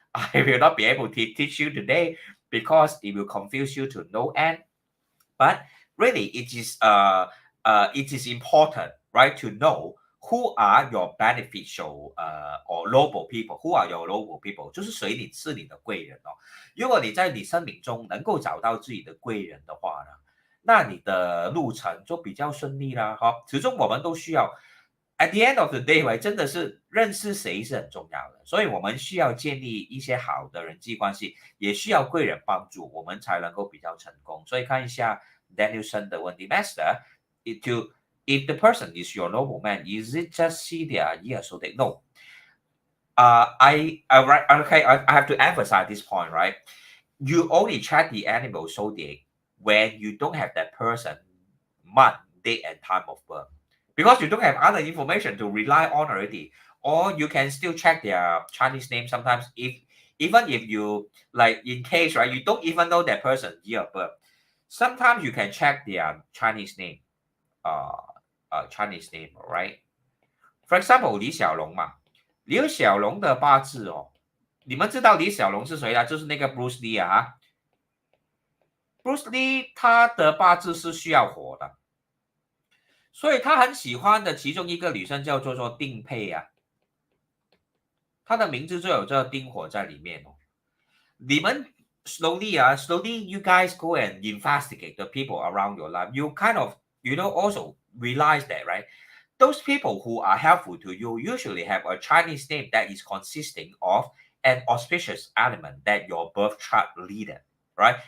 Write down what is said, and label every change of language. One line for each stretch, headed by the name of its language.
English: I will not be able to teach you today because it will confuse you to no end. But really, it is important, right, to know who are your beneficial or noble people. Who are your noble people？
Chinese: 就是谁是你的贵人哦。如果你在你生命中能够找到自己的贵人的话呢，那你的路程就比较顺利啦。哈，始终我们都需要。
English: At the end of the day，
Chinese: 真的是认识谁是很重要的，所以我们需要建立一些好的人际关系，也需要贵人帮助，我们才能够比较成功。所以看一下 Danielson 的问题
English: ，Master，if the person is your nobleman, is it just see their year so they know? I have to emphasize this point, right? You only check the animal zodiac when you don't have that person month, date, and time of birth. Because you don't have other information to rely on already, or you can still check their Chinese name sometimes. Even if you like in case, right, you don't even know that person year of birth, sometimes you can check their Chinese name, Chinese name, right?
Chinese: For example， 李小龙嘛，李小龙的八字哦，你们知道李小龙是谁啊？就是那个 Bruce Lee 啊。Bruce Lee 他的八字是需要火的。所以他很喜欢的其中一个女生叫做丁佩啊，她的名字就有这丁火在里面哦。
English: 你们 slowly you guys go and investigate the people around your life. You kind of also realize that, right? Those people who are helpful to you usually have a Chinese name that is consisting of an auspicious element that your birth chart leader, right?